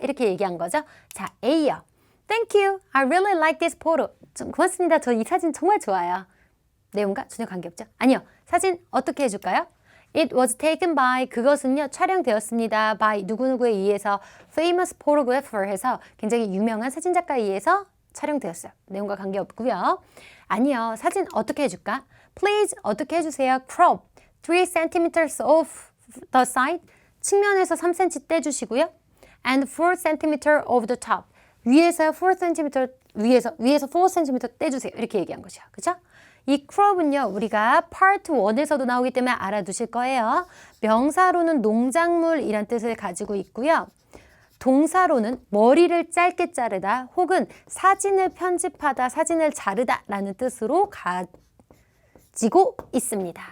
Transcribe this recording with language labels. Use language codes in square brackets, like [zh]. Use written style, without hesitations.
[ko] 이렇게 얘기한 거죠. 자, A요. [en] Thank you. I really like this photo. [ko] 좀 고맙습니다. 저 이 사진 정말 좋아요. 내용과 전혀 관계없죠? 아니요. 사진 어떻게 해줄까요? [en] It was taken by [ko] 그것은요 촬영되었습니다. by 누구누구에 의해서 famous photographer 해서 굉장히 유명한 사진작가에 의해서 촬영되었어요. 내용과 관계없고요. 아니요. 사진 어떻게 해줄까? Please 어떻게 해주세요? [en] Crop 3cm off the side [ko] 측면에서 3cm 떼주시고요. [en] And 4cm of the top [ko] 위에서 4cm 위에서 4cm 떼주세요. 이렇게 얘기한 거죠. 그죠? 이 crop은요. 우리가 part 1에서도 나오기 때문에 알아두실 거예요. 명사로는 농작물이란 뜻을 가지고 있고요. 동사로는 머리를 짧게 자르다 혹은 사진을 편집하다, 사진을 자르다 라는 뜻으로 가지고 있습니다.